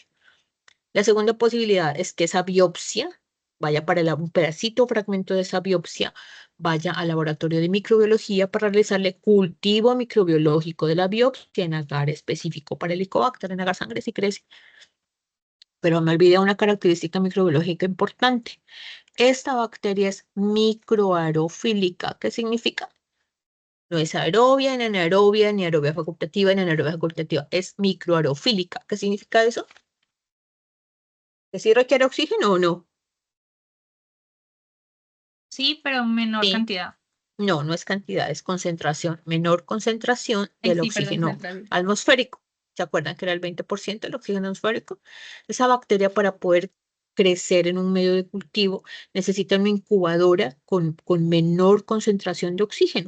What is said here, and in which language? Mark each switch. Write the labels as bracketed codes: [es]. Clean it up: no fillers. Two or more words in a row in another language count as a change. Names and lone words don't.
[es] La segunda posibilidad es que esa biopsia vaya para un pedacito o fragmento de esa biopsia, vaya al laboratorio de microbiología para realizarle cultivo microbiológico de la biopsia en agar específico para el Helicobacter, en agar sangre si crece. Pero me olvidé una característica microbiológica importante. Esta bacteria es microaerofílica. ¿Qué significa? No es aerobia, ni anaerobia, ni aerobia facultativa, ni anaerobia facultativa. Es microaerofílica. ¿Qué significa eso? ¿Que sí requiere oxígeno o no? Sí, pero menor Sí. cantidad. No, no es cantidad, es concentración. Menor concentración Ay, del sí, perdón, oxígeno central. atmosférico. ¿Se acuerdan que era el 20% del oxígeno atmosférico? Esa bacteria para poder crecer en un medio de cultivo necesita una incubadora con menor concentración de oxígeno.